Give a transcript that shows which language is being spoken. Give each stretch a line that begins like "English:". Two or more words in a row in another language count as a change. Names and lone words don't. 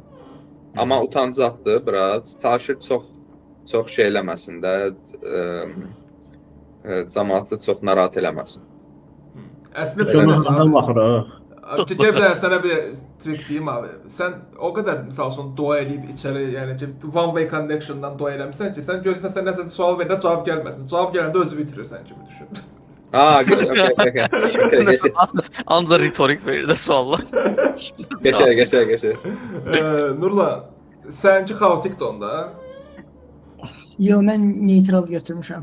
Azerbaijani: Amma utancaqdır biraz, çalışır çox şey eləməsin də, cəmaatı çox narahat eləməsin. Əslində sənə bir trik deyim abi. Sən o qədər misal üçün dua eləyib içəri, yəni ki,
English: one way connection-
Azerbaijani: dan dua eləmirsən ki, sən gözləsən sən nəsə sual verəndə cavab gəlməsin. Cavab gələndə özü bitirirsən kimi düşün. Ancaq retorik verir də suallar. Geçər. Nurlan, sənki xaotikdir onda? Yox, mən neutral götürmüşəm.